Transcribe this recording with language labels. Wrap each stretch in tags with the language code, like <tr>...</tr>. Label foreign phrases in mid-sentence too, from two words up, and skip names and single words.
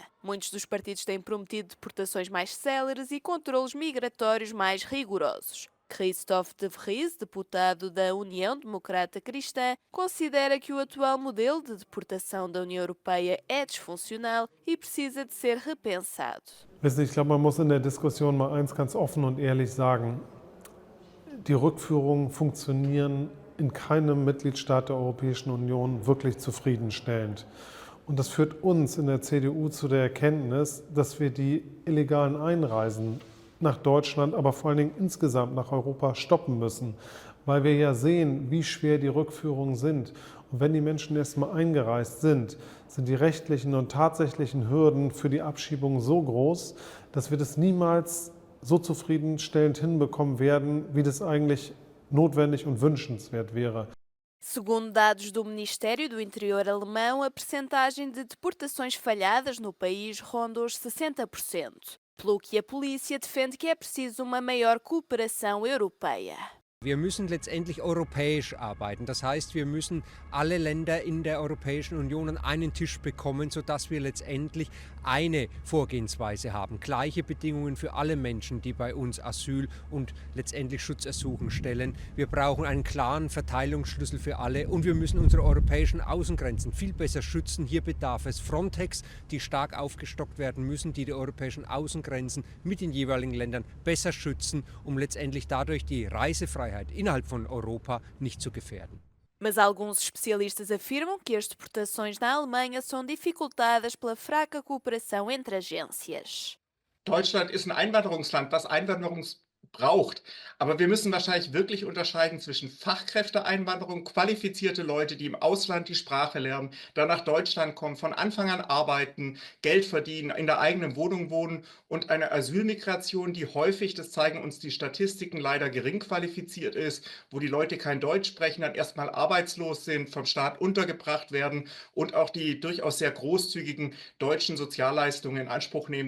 <pt>Muitos dos partidos têm prometido deportações mais céleres e controlos migratórios mais rigorosos. Christoph de Vries, deputado da União Democrata Cristã, considera que o atual modelo de deportação da União Europeia é disfuncional e precisa de ser repensado.</pt> <de>Wissen Sie, ich glaube, man muss in der Diskussion mal eins ganz offen und ehrlich sagen. Die Rückführungen funktionieren in keinem Mitgliedstaat der Europäischen Union wirklich zufriedenstellend. Und das führt uns in der CDU zu der Erkenntnis, dass wir die illegalen Einreisen nach Deutschland, aber vor allen Dingen insgesamt nach Europa stoppen müssen, weil wir ja sehen, wie schwer die Rückführungen sind. Und wenn die Menschen erstmal eingereist sind, sind die rechtlichen und tatsächlichen Hürden für die Abschiebung so groß, dass wir das niemals so zufriedenstellend hinbekommen werden, wie das eigentlich notwendig und wünschenswert wäre.</de> <pt>Segundo dados do Ministério do Interior alemão, a percentagem de deportações falhadas no país ronda os 60%, pelo que a polícia defende que é preciso uma maior cooperação europeia.</pt> <de>Wir müssen letztendlich europäisch arbeiten. Das heißt, wir müssen alle Länder in der Europäischen Union an einen Tisch bekommen, sodass wir letztendlich eine Vorgehensweise haben. Gleiche Bedingungen für alle Menschen, die bei uns Asyl und letztendlich Schutzersuchen stellen. Wir brauchen einen klaren Verteilungsschlüssel für alle und wir müssen unsere europäischen Außengrenzen viel besser schützen. Hier bedarf es Frontex, die stark aufgestockt werden müssen, die europäischen Außengrenzen mit den jeweiligen Ländern besser schützen, um letztendlich dadurch die Reisefreiheit innerhalb von Europa nicht zu gefährden.</de> <pt>Mas alguns especialistas afirmam que as deportações na Alemanha são dificultadas pela fraca cooperação entre agências.</pt> <de>Deutschland ist ein Einwanderungsland, das braucht. Aber wir müssen wahrscheinlich wirklich unterscheiden zwischen Fachkräfteeinwanderung, qualifizierte Leute, die im Ausland die Sprache lernen, dann nach Deutschland kommen, von Anfang an arbeiten, Geld verdienen, in der eigenen Wohnung wohnen und eine Asylmigration, die häufig, das zeigen uns die Statistiken, leider gering qualifiziert ist, wo die Leute kein Deutsch sprechen, dann erstmal arbeitslos sind, vom Staat untergebracht werden und auch die durchaus sehr großzügigen deutschen Sozialleistungen in Anspruch nehmen.</de>